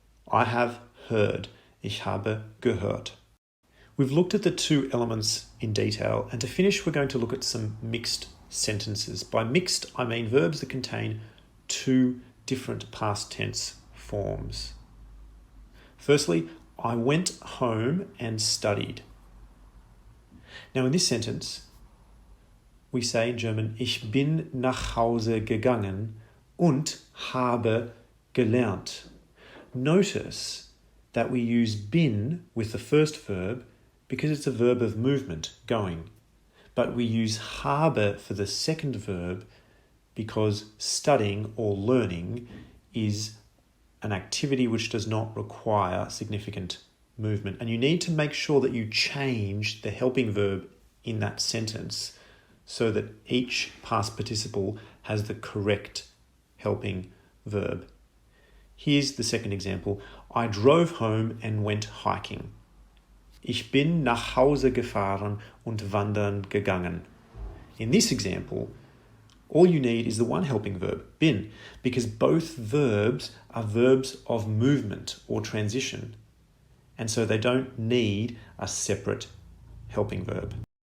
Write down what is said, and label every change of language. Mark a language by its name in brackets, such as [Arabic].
[English] I have heard. [German] Ich habe gehört. [English] We've looked at the two elements in detail, and to finish we're going to look at some mixed sentences. By mixed, I mean verbs that contain two different past tense forms. Firstly, I went home and studied. Now in this sentence, we say in German, [German] ich bin nach Hause gegangen und habe gelernt. [English] Notice that we use bin with the first verb because it's a verb of movement, going. But we use habe for the second verb because studying or learning is an activity which does not require significant movement. And you need to make sure that you change the helping verb in that sentence so that each past participle has the correct helping verb. Here's the second example. I drove home and went hiking. [German] Ich bin nach Hause gefahren und wandern gegangen. [English] In this example, all you need is the one helping verb, bin, because both verbs are verbs of movement or transition, and so they don't need a separate helping verb.